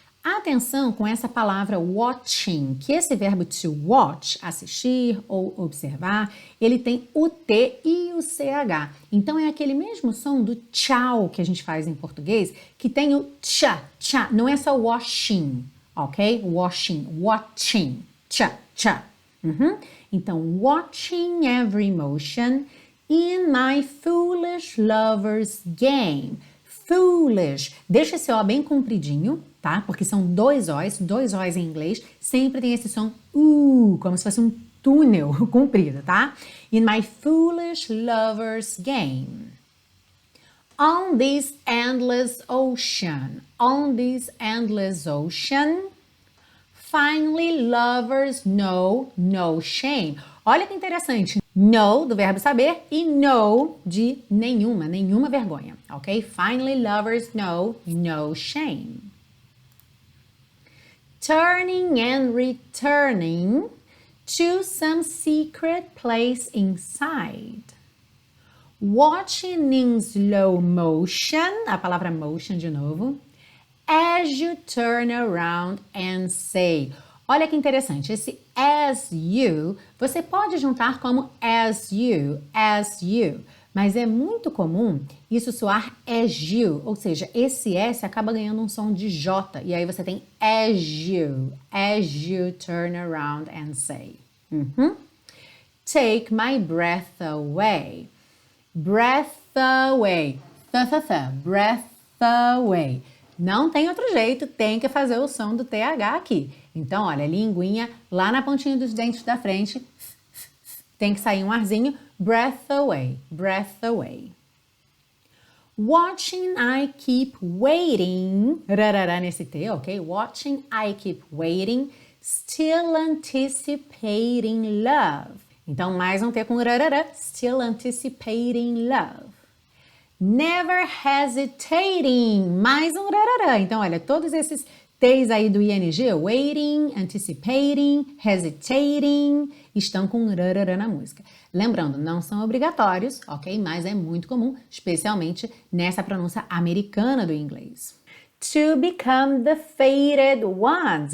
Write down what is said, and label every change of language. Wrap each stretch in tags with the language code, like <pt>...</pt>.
<pt>Atenção com essa palavra watching, que esse verbo to watch, assistir ou observar, ele tem o T e o CH. Então é aquele mesmo som do tchau que a gente faz em português, que tem o tcha, tcha, não é só washing, ok?</pt> <en>Washing, watching, tcha, tcha. Então, watching every motion in my foolish lover's game.</en> <pt>Foolish, deixa esse O bem compridinho, tá? Porque são dois O's em inglês, sempre tem esse som como se fosse um túnel comprido, tá?</pt> <en>In my foolish lover's game. On this endless ocean, finally lovers know no shame.</en> <pt>Olha que interessante. Know, do verbo saber, e no, de nenhuma vergonha, ok?</pt> <en>Finally lovers know no shame. Turning and returning to some secret place inside. Watching in slow motion,</en> <pt>a palavra</pt> <en>motion</en> <pt>de novo,</pt> <en>as you turn around and say.</en> <pt>Olha que interessante, esse as you, você pode juntar como as you, mas é muito comum isso soar as you, ou seja, esse S acaba ganhando um som de J, e aí você tem</pt> <en>as you turn around and say. take my breath away. Breath away. Breath away.</en> <pt>Não tem outro jeito, tem que fazer o som do TH aqui. Então, olha, linguinha lá na pontinha dos dentes da frente. Tem que sair um arzinho.</pt> <en>Breath away. Breath away. Watching, I keep waiting.</en> <pt>Rarará nesse T, ok?</pt> <en>Watching, I keep waiting. Still anticipating love.</en> <pt>Então, mais um T com rarará.</pt> <en>Still anticipating love. Never hesitating.</en> <pt>Mais um rarará. Então, olha, todos esses T's aí do ING, waiting, anticipating, hesitating, estão com rarará na música. Lembrando, não são obrigatórios, ok? Mas é muito comum, especialmente nessa pronúncia americana do inglês.</pt> <en>To become the fated ones.</en>